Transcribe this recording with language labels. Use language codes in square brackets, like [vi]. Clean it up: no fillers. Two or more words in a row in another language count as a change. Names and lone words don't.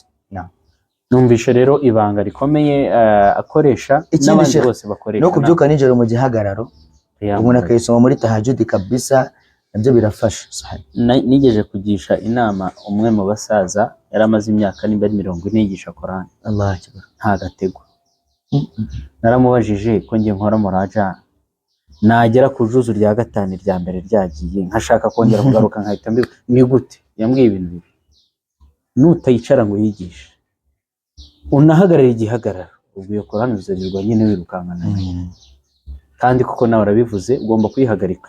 [rw] Numvishe rero ibanga rikomeye akoresha n'abandi bose bakoresha no kubyuka nijoro mu gihagararo umuntu akayisoma muri tahajjud kabisa, nabyo birafasha. Nigeje kugisha inama umwe mu basaza yaramaze imyaka nimba ari 40 yigisha Qur'an. [ar] الله أكبر, [rw] nta gatego. Naramubajije ko ngiye nkora muraja nagera ku juzu rya 5 rya mbere ryagiye nkashaka kongera kugaruka nkahita ni gute. Yambwiye ibintu bibi, nutayicara ngo yigishe unahagarara igihagararo ubwo iyo Qur'an uzarirwa nyine wirukankana kandi kuko nawe arabivuze ugomba kuyihagarika.